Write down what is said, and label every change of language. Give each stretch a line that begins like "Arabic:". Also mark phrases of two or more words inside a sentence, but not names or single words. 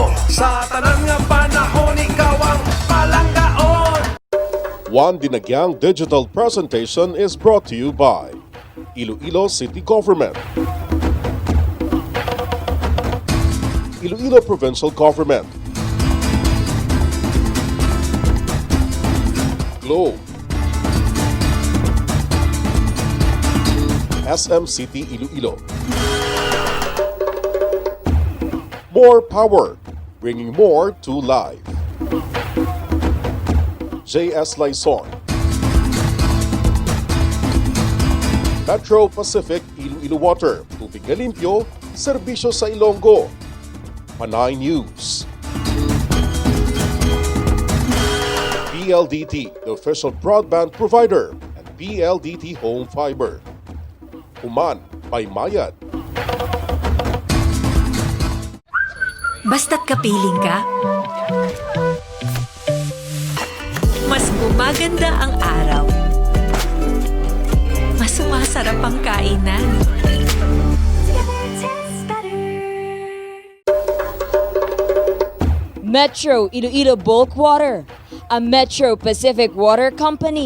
Hiligaynon: Sa tanang nga panahon, ikaw ang palanggaon.
English: One Dinagyang Digital Presentation is brought to you by Iloilo City Government, Iloilo Provincial Government, Globe, SM City Iloilo. More power, bringing more to life.
Hiligaynon: JS Lison, Metro Pacific Iloilo Water, tubig na limpyo, serbisyo sa Ilonggo. Panay News.
English: PLDT, the official broadband provider, and PLDT Home Fiber. Human, Paymayad.
Filipino: Basta't kapiling ka, mas gumaganda ang araw. Mas sumasarap ang kainan.
English: Metro Iloilo Bulk Water, a Metro Pacific Water Company.